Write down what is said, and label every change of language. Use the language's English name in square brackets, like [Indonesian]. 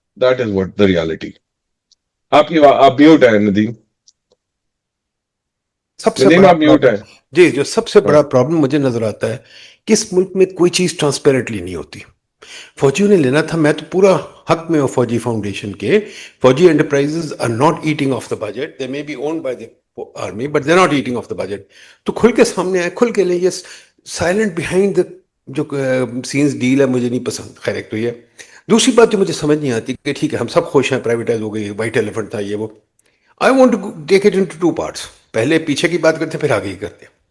[English] That is what the reality. [Urdu] آپ mute ہے ندیم. سب سے ندیم بڑا آپ میوٹ ہے. جی جو سب سے بڑا پرابلم مجھے نظر آتا ہے کہ اس ملک میں کوئی چیز ٹرانسپیرنٹلی نہیں ہوتی. فوجیوں نے لینا تھا، میں تو پورا حق میں ہوں فوجی فاؤنڈیشن کے. [English] Fauji enterprises are not eating off the budget, they may be owned by the army but they are not eating off the budget. [Urdu] تو کھل کے سامنے آئے، کھل کے لیں. یہ سائلنٹ بیہائنڈ دا جو سینس ڈیل ہے مجھے نہیں پسند. خیر ایک تو یہ. دوسری بات جو مجھے سمجھ نہیں آتی کہ ٹھیک ہے ہم سب خوش ہیں پرائیویٹائز ہو گئی، وائٹ ایلیفنٹ تھا یہ وہ. [English] I want to take it into 2 parts. [Urdu] پہلے پیچھے کی بات کرتے پھر آگے کی کرتے.